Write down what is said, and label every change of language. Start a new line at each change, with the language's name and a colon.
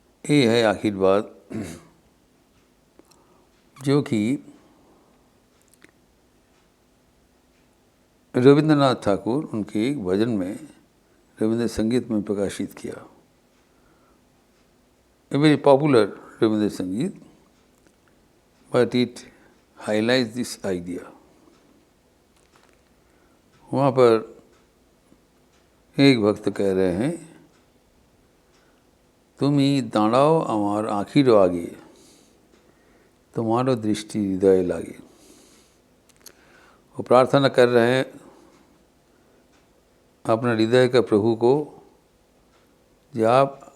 Hindi: ये है आखिर बात जो कि रविंद्रनाथ ठाकुर उनके एक भजन में रविंद्र संगीत में प्रकाशित किया।
English: A very popular Rabindra Sangeet, but it highlights this idea.
Hindi: वहाँ पर एक भक्त कह रहे हैं,
Bangla: तुम ही दाड़ाओ अमार आखिरो आगे, तुम्हारो दृष्टि हृदय लागे।
Hindi: वो प्रार्थना कर रहे हैं अपने हृदय का प्रभु को, कि आप